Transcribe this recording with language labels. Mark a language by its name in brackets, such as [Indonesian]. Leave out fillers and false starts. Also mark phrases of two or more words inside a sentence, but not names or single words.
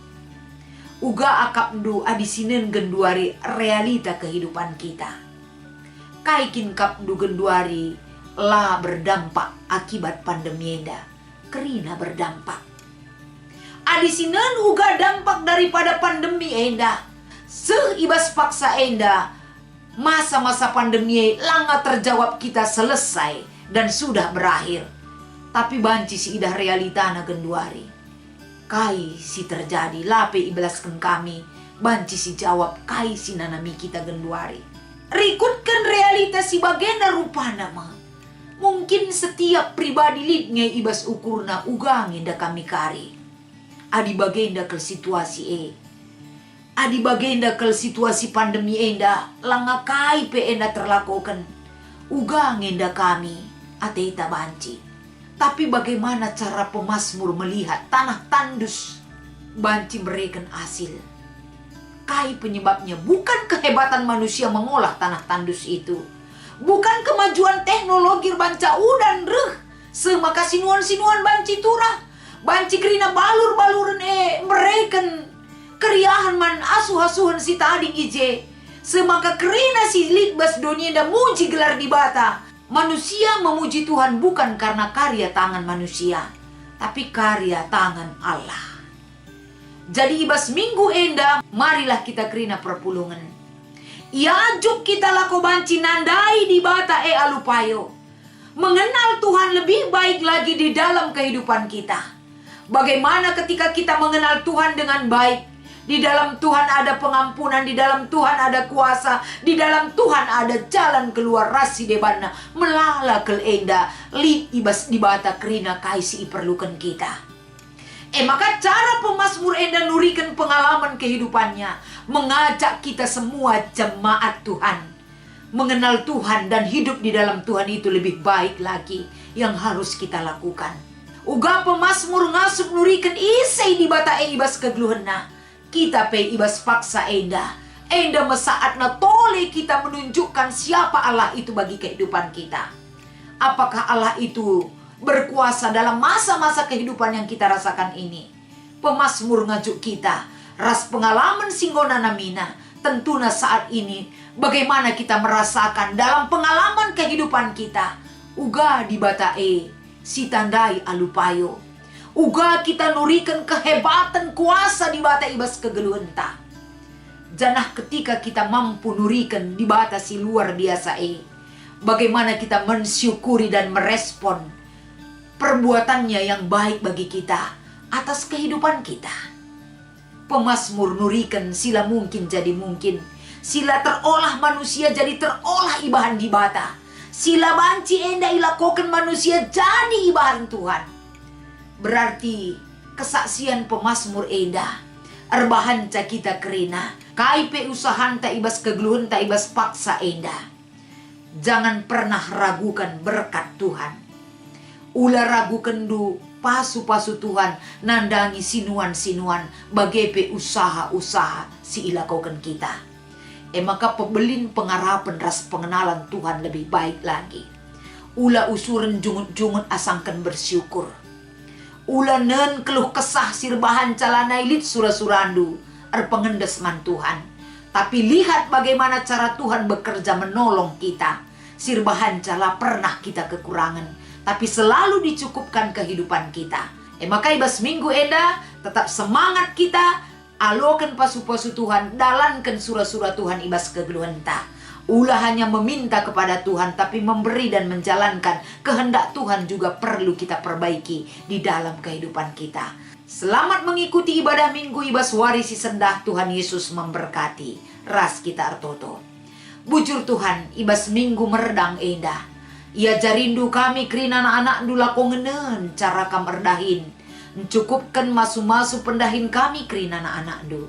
[Batak Karo] Uga akap ndu adisinen genduari [Indonesian] realita kehidupan kita. [Batak Karo] Kaikin kap ndu genduari la [Indonesian] berdampak akibat pandemi [Batak Karo] enda. Kerina berdampak. Adisinen uga [Indonesian] dampak daripada pandemi [Batak Karo] enda. Seibas paksa enda. [Indonesian] Masa-masa pandemi langa terjawab kita selesai dan sudah berakhir. [Batak Karo] Tapi banci si idah realita na genduari. Kai si terjadi lape ibelaskan kami. Banci si jawab kai si nanami kita genduari. Rikutkan realita si bagenda rupana ma. [Indonesian] Mungkin setiap pribadi [Batak Karo] lidnya ibas ukurna ugangin da kami kari. Adi bagenda ke situasi Adi bagenda ke situasi pandemi enda. Langa kai pe enda terlakukan. Ugangin da kami. Ateita banci. [Indonesian] Tapi bagaimana cara pemazmur melihat tanah tandus banci berikan hasil? Kai penyebabnya bukan kehebatan manusia mengolah tanah tandus itu. Bukan kemajuan teknologi [Batak Karo] banca udan reh. Semaka sinuan-sinuan banci turah. Banci kerina balur-baluran berikan keriahan man asuh-asuhan si tading ije. Semaka kerina si litbas dunia dan muji gelar di bata. [Indonesian] Manusia memuji Tuhan bukan karena karya tangan manusia, tapi karya tangan Allah. [Batak Karo] Jadi ibas minggu enda, [Indonesian] marilah kita [Batak Karo] kerina perpulungan. Iajuk kita lako banci nandai di bata alupayo. [Indonesian] Mengenal Tuhan lebih baik lagi di dalam kehidupan kita. Bagaimana ketika kita mengenal Tuhan dengan baik, Di dalam Tuhan ada pengampunan, di dalam Tuhan ada kuasa, di dalam Tuhan ada jalan keluar. [Batak Karo] Rasi debana melala kel enda li ibas dibata kerina kaisi iperlukan kita. [Indonesian] Maka cara pemazmur [Batak Karo] enda nurikan [Indonesian] pengalaman kehidupannya, mengajak kita semua jemaat Tuhan mengenal Tuhan dan hidup di dalam Tuhan itu lebih baik lagi yang harus kita lakukan. [Batak Karo] Uga pemazmur ngasup nurikan isai dibata ibas kegeluhena. Kita pe ibas paksa enda mesaatna tole kita [Indonesian] menunjukkan siapa Allah itu bagi kehidupan kita. Apakah Allah itu berkuasa dalam masa-masa kehidupan yang kita rasakan ini? [Batak Karo] Pemazmur ngajuk kita ras pengalaman singgona namina. [Indonesian] Tentunya saat ini bagaimana kita merasakan dalam pengalaman kehidupan kita. [Batak Karo] Uga dibata si tandai alupayo. Uga kita nurikan kehebatan kuasa di bata ibas kegeluhenta. [Indonesian] Janah ketika kita mampu [Batak Karo] nurikan di bata si [Indonesian] luar biasa bagaimana kita mensyukuri dan merespon perbuatannya yang baik bagi kita atas kehidupan kita. [Batak Karo] Pemazmur nurikan sila mungkin jadi mungkin. Sila terolah manusia jadi terolah ibahan di bata. Sila banci enda ilakokan manusia jadi ibahan Tuhan. [Indonesian] Berarti kesaksian pemazmur [Batak Karo] enda erbahan ca kita kerina kaipe usahan ta ibas kegeluhan ta ibas paksa enda. [Indonesian] Jangan pernah ragukan berkat Tuhan. [Batak Karo] Ulah ragukan du pasu-pasu Tuhan nandangi sinuan-sinuan bagepe usaha-usaha si ilakokan kita. Maka pebelin pengarapan ras pengenalan Tuhan [Indonesian] lebih baik lagi. [Batak Karo] Ulah usuran jungut-jungut asangkan bersyukur. Ulanen keluh kesah sirbahan calana ilit sura-surandu pengendes man Tuhan. [Indonesian] Tapi lihat bagaimana cara Tuhan bekerja menolong kita. [Batak Karo] Sirbahan cala [Indonesian] pernah kita kekurangan, tapi selalu dicukupkan kehidupan kita. [Batak Karo] Maka ibas minggu enda tetap semangat kita. Alokan pasu-pasu Tuhan, dalankan surah-surah Tuhan ibas kegeluhan ta. [Indonesian] Ulah hanya meminta kepada Tuhan, tapi memberi dan menjalankan kehendak Tuhan juga perlu kita perbaiki di dalam kehidupan kita. Selamat mengikuti ibadah minggu [Batak Karo] ibas warisi sendah. [Indonesian] Tuhan Yesus memberkati. [Batak Karo] Ras kita artoto. Bujur Tuhan, ibas minggu meredang endah. Ia jarindu kami kerina anak-anak dulako ngenen cara kam erdahin. Mencukupkan masu-masu pendahin kami kerina anak-anak du.